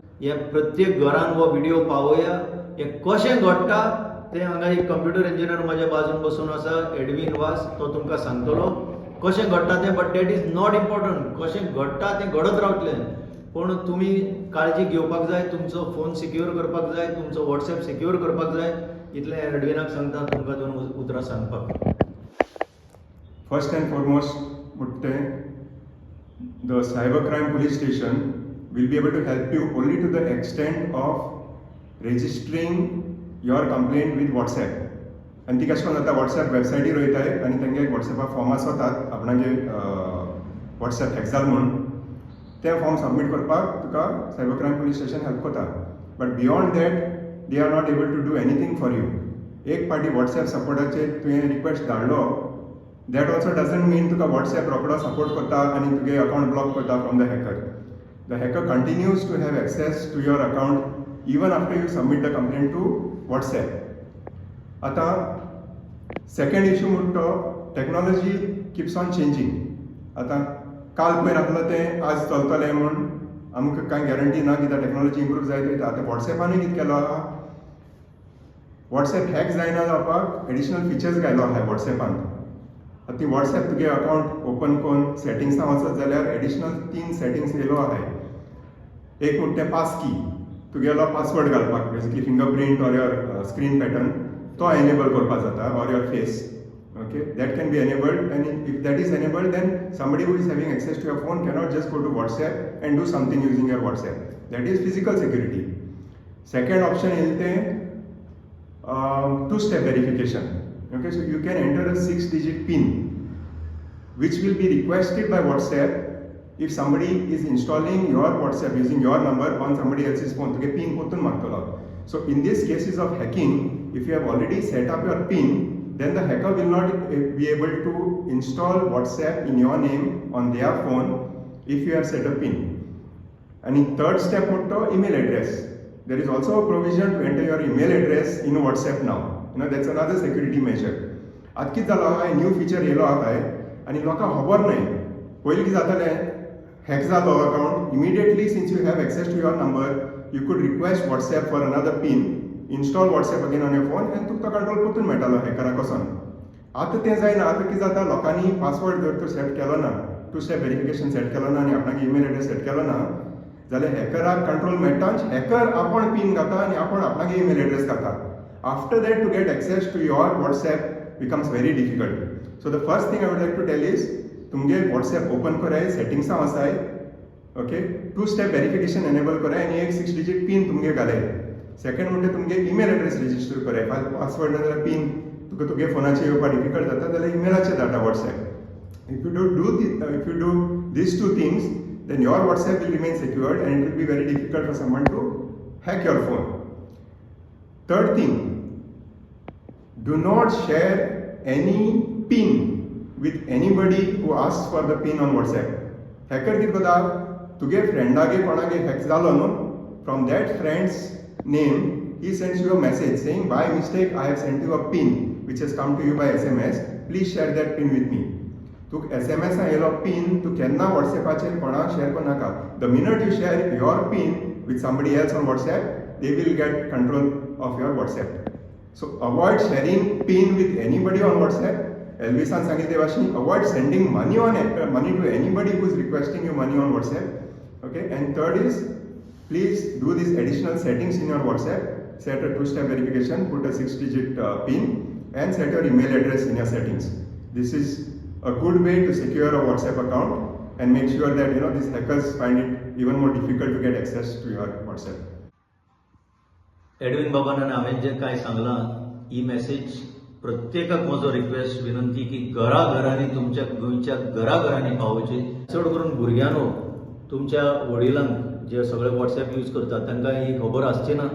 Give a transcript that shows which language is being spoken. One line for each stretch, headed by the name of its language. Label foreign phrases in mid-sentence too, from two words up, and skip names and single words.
Konkani: हे कशें घडटा तें हांगा एक
English: computer engineer
Konkani: म्हाज्या बाजून बसून आसा एडवीन वास तो तुमकां सांगतलो कशें घडटा तें
English: but that is not important
Konkani: कशें घडटा तें घडत रावतलें पूण तुमी काळजी घेवपाक जाय तुमचो फोन सिक्युअर करपाक जाय तुमचो वॉट्सॅप सिक्युअर करपाक जाय इतलें एडविनाक सांगता तुमकां 2 उतरां सांगपाक
English: first and foremost
Konkani: म्हणटे
English: the cybercrime police station will be able to help you only to the extent of registering your complaint with WhatsApp
Konkani: आणि ती कशें करून जाता WhatsApp वेबसायटीर वयताय आनी तांगे WhatsApp फॉर्म आसतात आपणागे WhatsApp हॅक जाल म्हणून ते फॉर्म सबमीट करपाक तुका सायबरक्रायम
English: police station help
Konkani: करता
English: but beyond that they are not able to do anything for you
Konkani: एक पाटी WhatsApp सपोर्टाचेर तुवें रिक्वेस्ट धाडलो
English: that also doesn't mean
Konkani: तुका WhatsApp रोकडो सपोर्ट करता आनी तुगे अकाउंट ब्लॉक करता
English: from the hacker the hacker continues to have access to your account even after you submit the complaint to WhatsApp
Konkani: आतां
English: second issue
Konkani: म्हणटा तो
English: technology keeps on changing
Konkani: आतां काल पयर आसलो तें आज चलतलें म्हूण आमकां कांय गॅरंटी ना कित्याक टॅक्नॉलॉजी इम्प्रूव जायत वयता आतां WhatsApपानूय कितें केलो आहा WhatsApp हॅक जायना जावपाक
English: additional features
Konkani: घायलो आहा WhatsApपान ती WhatsApp तुगे अकाउंट ओपन करून सेटिंग्सां वचत जाल्यार एडिशनल 3 सेटिंग्स येयलो आहाय एक म्हणटा पास की तुगेलो पासवर्ड घालपाक
English: basically fingerprint or your screen pattern
Konkani: तो एनेबल करपाक जाता
English: or your face okay that can be enabled and if that is enabled then somebody who is having access to your phone cannot just go to WhatsApp and do something using your WhatsApp that is physical security second option
Konkani: येईल तें
English: 2-step verification. Okay, so you can enter a 6-digit PIN which will be requested by WhatsApp if somebody is installing your WhatsApp using your number on somebody else's phone.
Konkani: तुगे PIN पोतून मागतलो.
English: So in these cases of hacking, if you have already set up your PIN, then the hacker will not be able to install WhatsApp in your name on their phone if you have set a PIN. And in third step, email address. There is also a provision to enter your email address in WhatsApp now. That's another security measure.
Konkani: आज कितें जालो आहा,
English: new feature
Konkani: येयलो आहा आनी लोकांक खबर न्हय. पयलीं कितें जातालें, हॅक जालो अकाउंट,
English: immediately since you have access to your number, you could request WhatsApp for another PIN, install WhatsApp again on your phone, and
Konkani: तुका तो कंट्रोल परतून मेळटालो हॅकराक वचोन. आतां तें जायना. आतां कितें जाता, लोकांनी पासवर्ड जर तो सेट केलो ना, 2-step व्हेरिफिकेशन सेट केलो ना आनी आपणाक
English: email address
Konkani: सेट केलो ना, जाल्यार हॅकराक कंट्रोल मेळटा. हॅकर आपण PIN घाता आनी आपण आपणाक
English: email address
Konkani: घाता.
English: After that, to get access to your WhatsApp becomes very difficult. So the first thing I would like to tell is,
Konkani: तुमगे WhatsApp ओपन कराय, सेटिंग्स आसाय, ओके,
English: 2-step verification enable
Konkani: कराय आनी एक
English: 6-digit PIN
Konkani: तुमगे घालाय. सेकंड म्हणजे तुमगे
English: email address register
Konkani: कराय. पासवर्ड नाजाल्यार PIN तुका तुगे फोनाचेर येवपाक डिफिकल्ट जाता जाल्यार ईमेलाचेर धाडटा WhatsApp.
English: If you do these two things, then your WhatsApp will remain secured and it will be very difficult for someone to hack your phone. Third thing, do not share any PIN with anybody who asks for the PIN on WhatsApp.
Konkani: Hacker कितें करता, तुगे फ्रेंडागे कोणागे हॅक जालो न्हू,
English: from that friend's name he sends you a message saying, by mistake I have sent you a PIN which has come to you by SMS, please share that PIN with me.
Konkani: तुक SMS येयलो PIN तू केन्ना WhatsAppचेर कोणाक शेअर करनाका.
English: The minute you share your PIN with somebody else on WhatsApp, they will get control of your WhatsApp. So avoid sharing PIN with anybody on WhatsApp.
Konkani: Elvisan सांगितले भाशेन,
English: avoid sending money to anybody who is requesting you money on WhatsApp. Okay, and third is, please do these additional settings in your WhatsApp. Set a 2-step verification, put a 6-digit PIN, and set your email address in your settings. This is a good way to secure a WhatsApp account and make sure that these hackers find it even more difficult to get access to your WhatsApp.
Konkani: एडविन बाबांना हांवें जें कांय सांगलां, ही मेसेज प्रत्येकाक म्हजो रिक्वेस्ट विनंती की घराघरांनी, तुमच्या गोंयच्या घराघरांनी पावोवची. चड करून भुरग्यांनो, तुमच्या वडिलांक जे सगळे WhatsApp यूज करतात तांकां ही खबर आसची ना.